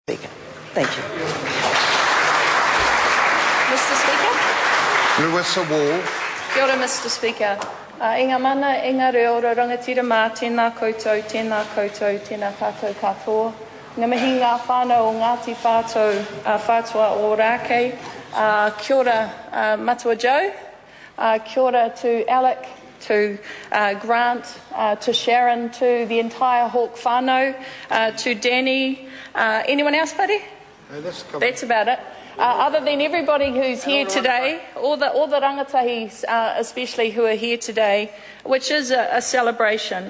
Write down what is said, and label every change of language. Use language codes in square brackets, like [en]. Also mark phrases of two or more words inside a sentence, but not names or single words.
[en] Speaker. Thank you. Mr. Speaker. Lewis Wall. [mi] Kia ora, [en] Mr. Speaker. [mi] Inga mana, inga reo, rangatira mā, tēnā koutou, tēnā tātou katoa. Ngā mihi ngā whānau o Ngāti Whātua Orākei. Kia ora, Matua [en] Joe. [mi] Kia ora [en] to Alec, to Grant, to Sharon, to the entire Hawke whānau, to Danny. Anyone else, buddy? No, that's about it. Other than everybody who's here today, all the rangatahis especially who are here today, which is a celebration.